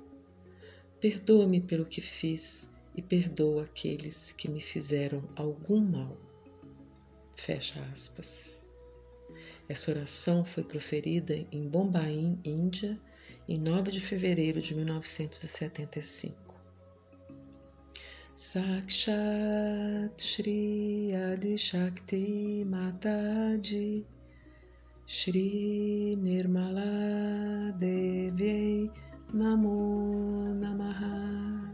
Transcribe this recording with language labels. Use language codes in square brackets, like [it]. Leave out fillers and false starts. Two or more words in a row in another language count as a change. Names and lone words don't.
[pt] Perdoa-me pelo que fiz e perdoa aqueles que me fizeram algum mal. Fecha aspas. Essa oração foi proferida em Bombaim, Índia, em 9 de fevereiro de 1975. [sa] Sakshat Shri Adi Shakti Mataji Shri Nirmala Devi Namo Namaha.